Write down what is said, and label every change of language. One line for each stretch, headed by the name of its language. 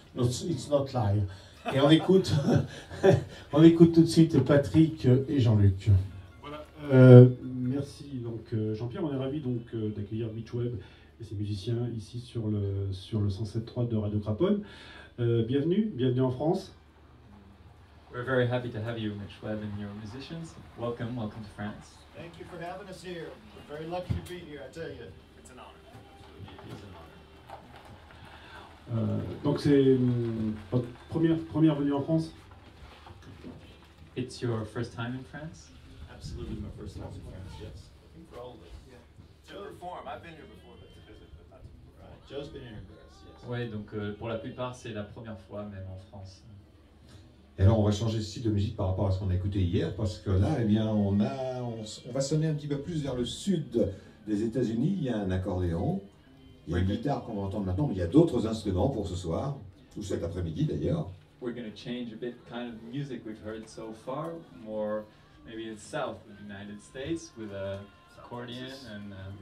English: No, it's not live.
French: Et on écoute, on écoute tout de suite Patrick et Jean-Luc. Voilà. Merci donc Jean-Pierre, on est ravis donc d'accueillir Mitch Webb et ses musiciens ici sur le 107.3 de Radio Craponne. Bienvenue en France.
English: We're very happy to have you, Mitch Webb, and your musicians. Welcome to France. Thank you for having us here. We're very lucky to be here, I tell you. It's an honor. It's an honor. Donc c'est votre première venue en France. It's your first time in France? Absolutely my first time in France, yes. I think for all of us. Yeah. To perform. I've been here before, but to visit, but not to perform. Right. Joe's been here in Paris, yes.
French: Ouais, donc pour la plupart, c'est la première fois même en France. Et alors on va changer de style de musique par rapport à ce qu'on a écouté hier, parce que là, eh bien, on va sonner un petit peu plus vers le sud des États-Unis. Il y a un accordéon, il y a une guitare qu'on va entendre maintenant, mais il y a d'autres instruments pour ce soir, ou cet après-midi d'ailleurs.
English: We're going to change a bit kind of music we've heard so far, more maybe in south of the United States with a accordion and.